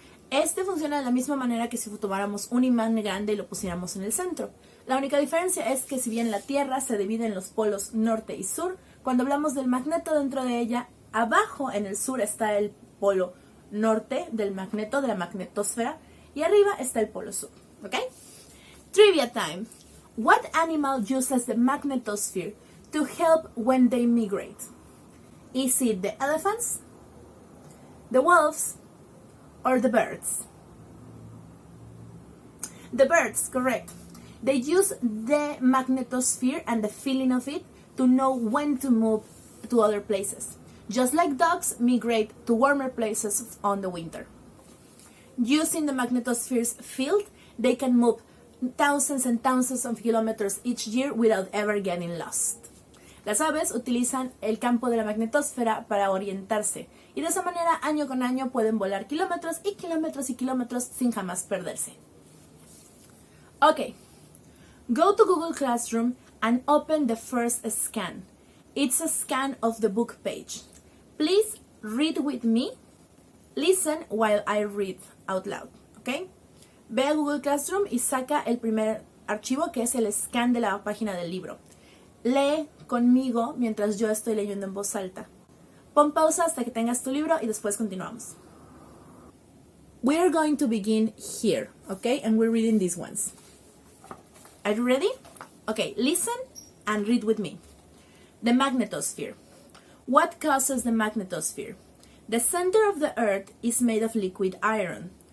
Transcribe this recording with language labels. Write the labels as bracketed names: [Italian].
[Spanish] Este funciona de la misma manera que si tomáramos un imán grande y lo pusiéramos en el centro. La única diferencia es que si bien la Tierra se divide en los polos norte y sur, cuando hablamos del magneto dentro de ella, abajo en el sur está el polo norte del magneto, de la magnetosfera, y arriba está el polo sur. [English] Okay? Trivia time. What animal uses the magnetosphere to help when they migrate? Is it the elephants, the wolves, or the birds? The birds, correct. They use the magnetosphere and the feeling of it to know when to move to other places. Just like dogs migrate to warmer places on the winter. Using the magnetosphere's field, they can move thousands and thousands of kilometers each year without ever getting lost. [Spanish] Las aves utilizan el campo de la magnetosfera para orientarse y de esa manera año con año pueden volar kilómetros y kilómetros y kilómetros sin jamás perderse. [English] Okay, go to Google Classroom and open the first scan. It's a scan of the book page. Please read with me. Listen while I read out loud, okay? [Spanish] Ve a Google Classroom y saca el primer archivo que es el scan de la página del libro. Lee conmigo mientras yo estoy leyendo en voz alta. Pon pausa hasta que tengas tu libro y después continuamos. [English] We are going to begin here, okay? And we're reading these ones. Are you ready? Okay, listen and read with me. The magnetosphere. What causes the magnetosphere? The center of the Earth is made of liquid iron.